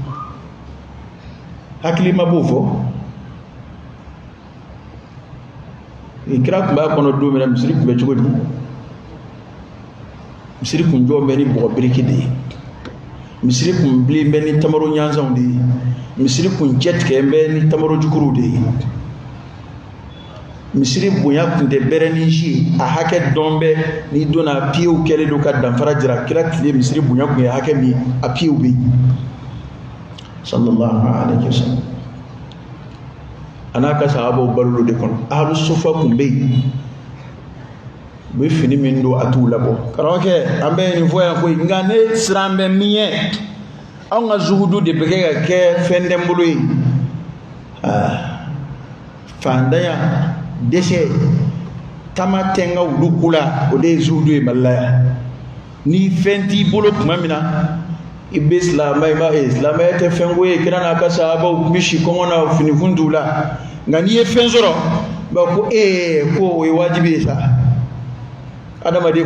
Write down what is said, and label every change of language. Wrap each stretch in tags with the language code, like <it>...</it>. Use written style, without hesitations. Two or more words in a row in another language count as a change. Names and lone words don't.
<bm>hakili ma b'o fɔ kira tun b'a kɔnɔ don min na misiri tun bɛ cogo di misiri kun jɔ bɛ ni bɔgɔ biriki de ye misiri kun bilen bɛ ni tamaro ɲanzanw de ye misiri kun cɛ tigɛ bɛ ni tamaro jukuruw de ye misiri bonya kun tɛ bɛrɛ ni si a hakɛ dɔn bɛ n'i donna piyew kɛlen don ka danfara jira kira tile misiri bonya kun ye hakɛ min a piyew bɛ yen</bm> <ar>صلى الله عليه وسلم</ar> <bm>a n'a ka sahabaw balo de kɔnɔ</bm> <ar>أهل الصفة</ar> <bm>kun bɛ yen u bɛ fini min don a t'u labɔ karamɔgɔkɛ an bɛ nin fɔ yan koyi nka ne siran bɛ min ye anw ka zuhudu de bɛ kɛ ka kɛ fɛn tɛ n bolo ye fantanya dɛsɛ taama tɛ n ka wulu ko la o de ye zuhudu ye Mali la yan ni fɛn t'i bolo tuma min na i bɛ silamɛya tɛ fɛn ko ye kira n'a ka sahabaw tun bɛ si kɔngɔ na finikun t'u la nka n'i ye fɛn sɔrɔ ba ko ko o ye wajibi ye sa adamaden</bm>